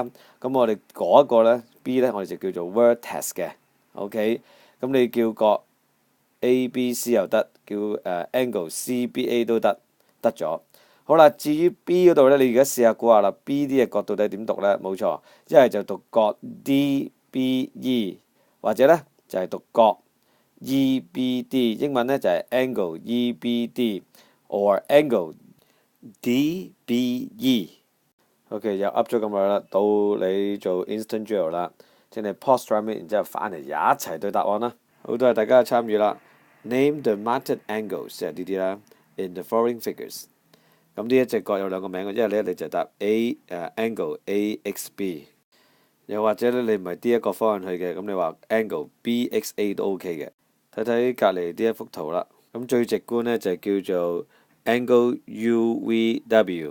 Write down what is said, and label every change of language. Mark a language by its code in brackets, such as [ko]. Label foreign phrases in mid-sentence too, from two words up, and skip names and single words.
[yue] 咁我哋嗰一個呢 B 呢，我哋就叫做 vertex 嘅。OK，咁你叫角 ABC 又得，叫 [en] angle CBA [yue] 都得咗。好啦，至於 B 嗰度呢，你而家試下估下啦。B 啲嘅角到底點讀呢？冇錯，一係就讀角 DBE， 或者呢就係讀角 EBD。英文呢就係 [en] angle EBD or angle DBE。 [yue] OK， 又噏咗咁耐啦，到你做 [en] instant drill [yue] 啦，請你 [en] pause 3 minutes， [yue] 然之後翻嚟一齊對答案啦。好，多謝大家嘅參與啦。 [en] Name the mounted angles， [yue] 即係呢啲啦 [en] ，in the following figures。 [yue] 咁呢一隻角有兩個名嘅，一係你就答 [en] angle AXB， [yue] 又或者你唔係呢一個方向去嘅，咁你話 [en] angle BXA [yue] 都 OK 嘅。睇睇隔離呢一幅圖啦，咁最直觀呢就叫做 [en] angle UVW。